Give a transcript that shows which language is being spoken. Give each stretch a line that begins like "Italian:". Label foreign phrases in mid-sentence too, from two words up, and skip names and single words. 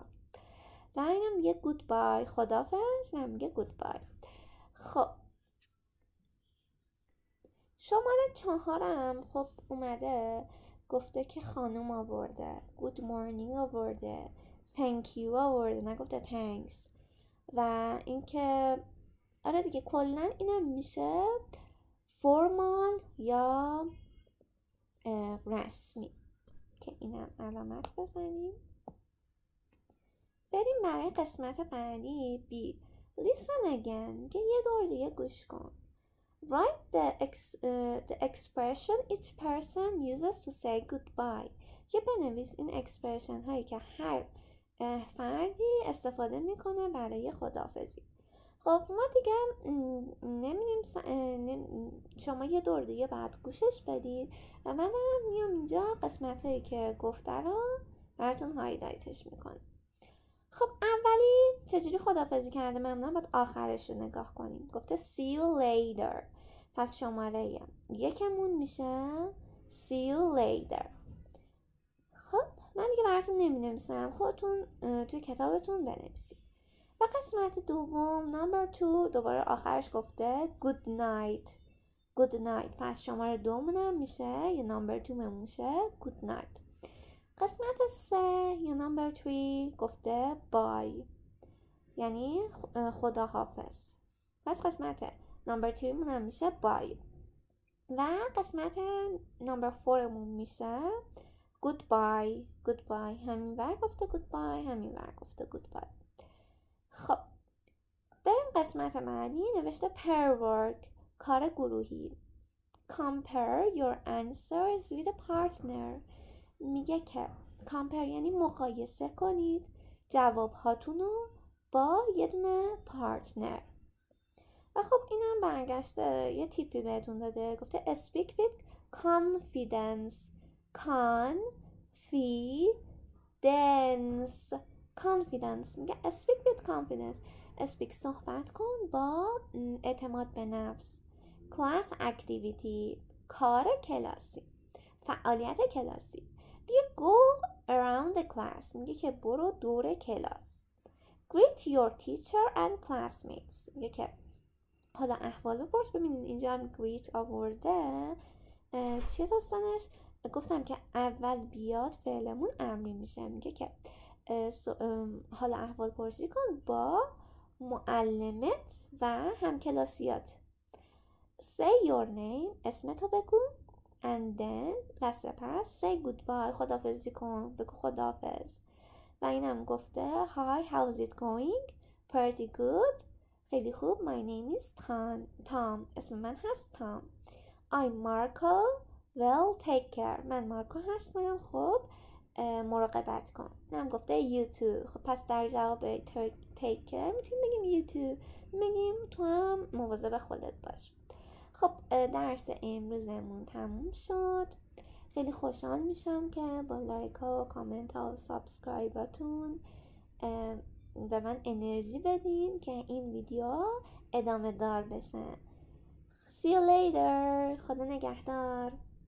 Persian: و اینم میگه goodbye، خدافظ. اینم میگه goodbye. خب شماره 4 خب اومده گفته که خانم آورده،
English: good morning
Persian: آورده،
English: thank you
Persian: آورده، نگفته thanks. و اینکه آره دیگه کلا اینم میشه فرمال یا رسمی که اینم علامت بزنیم. بریم برای قسمت بعدی بی.
English: listen again،
Persian: که یه دور دیگه گوش کن.
English: write the expression each person uses to say goodbye،
Persian: که بنویس این اکسپرشن هایی که هر فردی استفاده میکنه برای خداحافظی. خب ما دیگه نمیدیم شما یه دور دیگه بعد گوشش بدید و منم میام اینجا قسمت هایی که گفته رو براتون هایلایتش میکنم. خب اولی چجوری خداحافظی کرده ممنون، باید آخرش رو نگاه کنیم. گفته
English: see you later،
Persian: پس شماره یکمون میشه
English: see you later.
Persian: خب من دیگه براتون نمی نویسم، خودتون توی کتابتون بنویسید. و قسمت دوم نمبر 2 دوباره آخرش گفته
English: good night، good night،
Persian: پس شماره 2 منم میشه یا نمبر 2 من میشه
English: good night.
Persian: قسمت 3 یا نمبر 3 گفته bye، یعنی خداحافظ، پس قسمت نمبر 3 منم میشه bye. و قسمت نمبر 4 مون میشه goodbye، goodbye، همین ور گفته goodbye، همین ور گفته goodbye. خب بریم قسمت بعدی. نوشته
English: pair work،
Persian: کار گروهی.
English: compare your answers with a partner،
Persian: میگه که compare یعنی مقایسه کنید جواب هاتون رو با یه دونه پارتنر. و خب اینم برگشته یه تیپی بهتون داده، گفته
English: speak with confidence، confidence،
Persian: میگه
English: speak with confidence، speak
Persian: صحبت کن با اعتماد به نفس.
English: class activity
Persian: کار کلاسی، فعالیت کلاسی. میگه
English: go around the class،
Persian: میگه که برو دور کلاس.
English: greet your teacher and classmates،
Persian: میگه که حالا احوال بپرس. ببینید اینجا هم greet آورده، چیه داستانش؟ گفتم که اول بیاد فعلمون امری میشه، میگه که حالا احوال پرسی کن با معلمت و همکلاسیات.
English: say your name،
Persian: اسمتو بگو،
English: and then
Persian: و سپس
English: say goodbye،
Persian: خداحافظی کن، بگو خداحافظ. و اینم گفته
English: hi how's it going، pretty good،
Persian: خیلی خوب.
English: my name is Tom،
Persian: اسم من هست تام.
English: I'm Marco، well take care،
Persian: من مارکو هستم، خب مراقبت کن. اینم گفته
English: you too،
Persian: خب پس در جواب
English: take care
Persian: میتونیم بگیم
English: you too،
Persian: میگیم تو هم مواظب خودت باش. خب درس امروزمون تموم شد. خیلی خوشحال میشم که با لایک ها و کامنت ها و سابسکرایباتون به من انرژی بدین که این ویدیو ادامه دار بشه.
English: See you later،
Persian: خدا نگهدار.